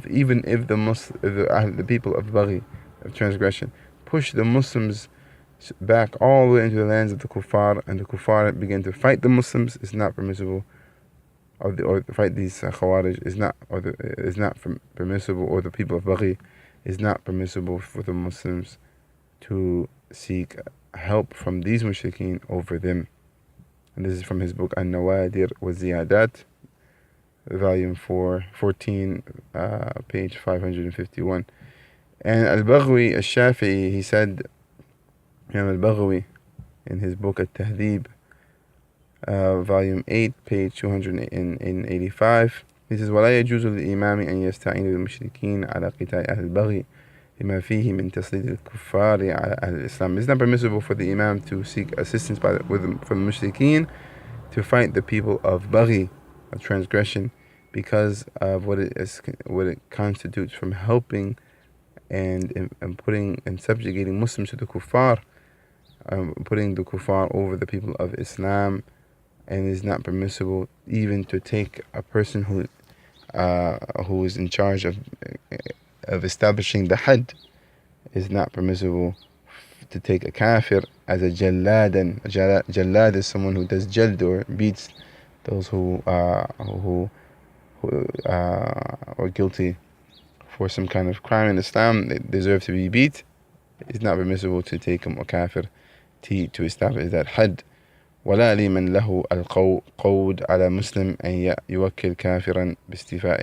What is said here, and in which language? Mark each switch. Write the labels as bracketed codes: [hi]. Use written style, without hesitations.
[en] Even if the people of Baghi, of transgression, push the Muslims back all the way into the lands of the kuffar, and the kuffar begin to fight the Muslims, is not permissible, or fight these khawarij is not permissible, or the people of Baghi, is not permissible for the Muslims to seek help from these mushrikeen over them. And this is from his book An-Nawadir wa Ziyadat, volume 14, page 551. And Al-Baghawi Al-Shafi'i, he said, Imam Al-Baghawi, in his book At-Tahdhib, volume 8, page 285, he says, [ar] وَلَا يَجُوزُ لِلْإِمَامِ أَنْ يَسْتَعِينَ بِالْمُشْرِكِينَ عَلَى قِتَالِ أَهْلِ الْبَغْيِ لِمَا فِيهِ مِنْ تَسْلِيطِ الْكُفَّارِ عَلَى أَهْلِ الْإِسْلَامِ. [en] It's not permissible for the Imam to seek assistance from the mushrikeen to fight the people of Baghi, of transgression, because of what it constitutes from helping and putting and subjugating Muslims to the kuffar, putting the kuffar over the people of Islam. And it is not permissible even to take a person who is in charge of establishing the had. It is not permissible to take a kafir as a jalladan. Jallad is someone who does jald, or beats those who are guilty for some kind of crime in Islam. They deserve to be beat. It's not permissible to take a kafir to establish that had. [ar] ولا لمن له القود على مسلم أن يوكل كافرا باستيفاء.